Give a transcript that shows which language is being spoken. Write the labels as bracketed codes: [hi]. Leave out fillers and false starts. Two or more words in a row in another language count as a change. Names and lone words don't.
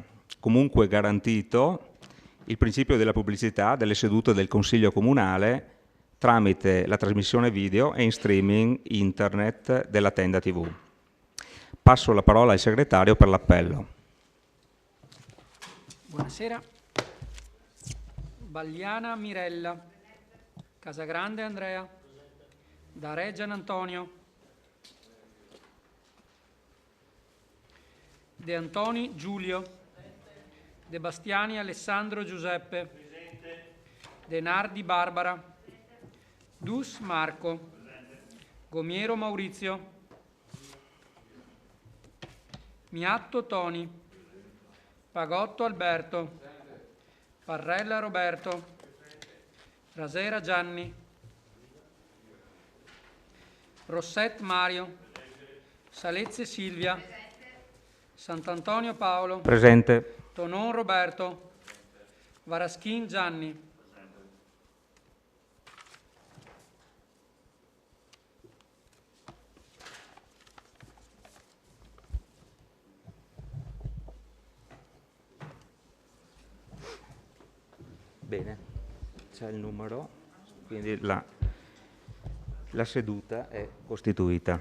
[it] Comunque garantito il principio della pubblicità delle sedute del Consiglio Comunale tramite la trasmissione video e in streaming internet della Tenda TV. Passo la parola al segretario per l'appello. Buonasera. Bagliana Mirella. Casagrande Andrea. Dare Gian Antonio. De Antoni Giulio. De Bastiani Alessandro Giuseppe. Presente. De Nardi Barbara. Dus Marco. Gomiero Maurizio. Miatto Toni. Pagotto Alberto. Parrella Roberto. Rasera Gianni. Rosset Mario. Salezze Silvia. Sant'Antonio Paolo. Presente. Tonon Roberto. Varaschin Gianni. Bene, c'è il numero, quindi la seduta è costituita.